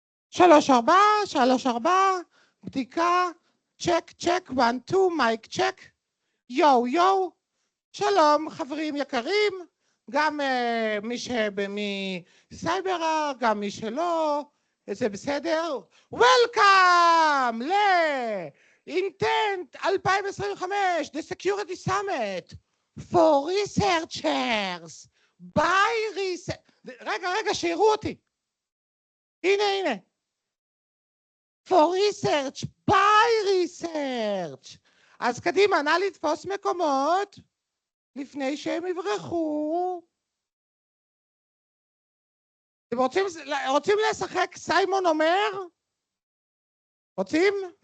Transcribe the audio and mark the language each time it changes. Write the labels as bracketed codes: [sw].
[he] שלוש ארבע, בדיקה, צ'ק, צ'ק, 1, 2, מייק, צ'ק, יו, יו, שלום חברים יקרים, גם מי מסייברה, גם מי שלא, זה בסדר? [en] Welcome ל-Intent 2025, The Security Summit for Researchers, by Research, [he] רגע, שיראו אותי, הנה. [en] For research, by research. [he] אז קדימה, נא לתפוס מקומות לפני שהם יברחו. אתם רוצים לשחק סיימון אומר? רוצים?